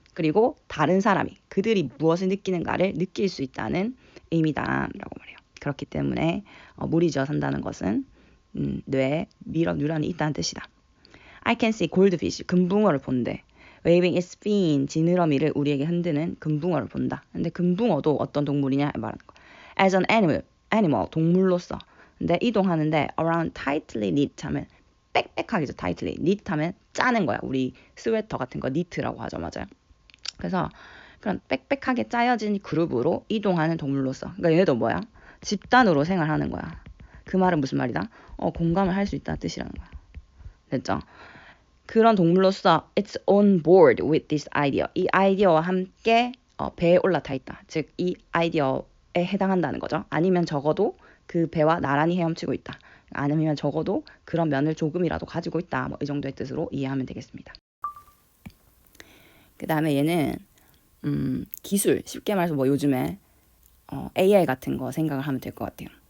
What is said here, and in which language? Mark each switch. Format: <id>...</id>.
<ko>그리고 다른 사람이 그들이 무엇을 느끼는가를 느낄 수 있다는 의미다라고 말해요. 그렇기 때문에 무리지어 산다는 것은 뇌에 뉴런이 있다는 뜻이다.</ko> <en>I can see goldfish,</en> <ko>금붕어를 본대.</ko> <en>waving its fin,</en> <ko>지느러미를 우리에게 흔드는 금붕어를 본다. 근데 금붕어도 어떤 동물이냐 말하는 거.</ko> <en>as an animal,</en> <ko>동물로서. 근데 이동하는데</ko> <en>around tightly knit</en> <ko>하면 빽빽하게죠.</ko> <en>tightly.</en> <ko>knit 하면 짜는 거야. 우리 스웨터 같은 거 knit라고 하죠. 맞아요. 그래서 그런 빽빽하게 짜여진 그룹으로 이동하는 동물로서. 그러니까 얘도 뭐야? 집단으로 생활하는 거야. 그 말은 무슨 말이다? 공감을 할 수 있다는 뜻이라는 거야. 됐죠? 그런 동물로서</ko> <en>it's on board with this idea.</en> <ko>이 아이디어와 함께 배에 올라타 있다. 즉 이 아이디어에 해당한다는 거죠. 아니면 적어도 그 배와 나란히 헤엄치고 있다. 아니면 적어도 그런 면을 조금이라도 가지고 있다. 뭐 이 정도의 뜻으로 이해하면 되겠습니다. 그 다음에 얘는 기술, 쉽게 말해서 뭐 요즘에 AI 같은 거 생각을 하면 될 것 같아요.</ko>